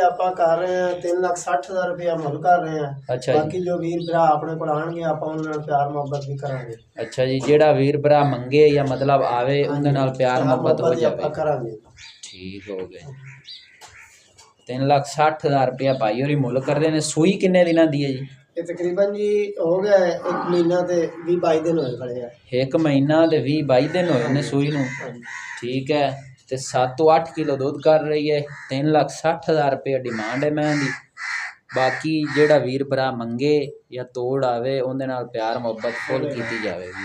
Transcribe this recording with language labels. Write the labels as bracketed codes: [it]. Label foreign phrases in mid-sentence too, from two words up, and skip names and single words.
[pa] ਆਪਾਂ ਕਰ ਰਹੇ ਹਾਂ 3,60,000 ਰੁਪਇਆ ਮੁੱਲ ਕਰ ਰਹੇ ਹਾਂ। अच्छा ਬਾਕੀ ਜੋ ਵੀਰ ਭਰਾ ਆਪਣੇ ਕੋਲ ਆਉਣਗੇ ਆਪਾਂ ਉਨ੍ਹਾਂ ਨਾਲ ਪਿਆਰ ਮੁਹੱਬਤ ਵੀ ਕਰਾਂਗੇ। ਅੱਛਾ ਜੀ, ਜਿਹੜਾ ਵੀਰ ਭਰਾ ਮੰਗੇ ਜਾਂ ਮਤਲਬ ਆਵੇ ਉਹਦੇ ਨਾਲ ਪਿਆਰ ਮੁਹੱਬਤ ਹੋ ਜਾਵੇ। करांगे। ਠੀਕ ਹੋ ਗਏ। 3,60,000 ਰੁਪਇਆ ਭਾਈ ਹੋਰੀਂ ਮੁੱਲ ਕਰਦੇ ਨੇ। ਸੂਈ ਕਿੰਨੇ ਦਿਨਾਂ ਦੀ ਹੈ ਜੀ? ਇਹ ਤਕਰੀਬਨ ਜੀ ਹੋ ਗਿਆ 1 ਮਹੀਨਾ ਤੇ 20-22 ਦਿਨ ਹੋਏ ਖੜੇ ਆ। 1 ਮਹੀਨਾ ਤੇ 20-22 ਦਿਨ ਹੋਏ ਨੇ ਸੂਈ ਨੂੰ। ਹਾਂਜੀ। ਠੀਕ ਹੈ, ਤੇ 7 ਤੋਂ 8 ਕਿਲੋ ਦੁੱਧ ਕਰ ਰਹੀ ਹੈ। 3,60,000 ਰੁਪਏ ਡਿਮਾਂਡ ਹੈ ਮੈਂ ਦੀ। ਬਾਕੀ ਜਿਹੜਾ ਵੀਰ ਭਰਾ ਮੰਗੇ ਜਾਂ ਤੋੜ ਆਵੇ ਉਹਦੇ ਨਾਲ ਪਿਆਰ ਮੁਹੱਬਤ ਫੁੱਲ ਕੀਤੀ ਜਾਵੇਗੀ।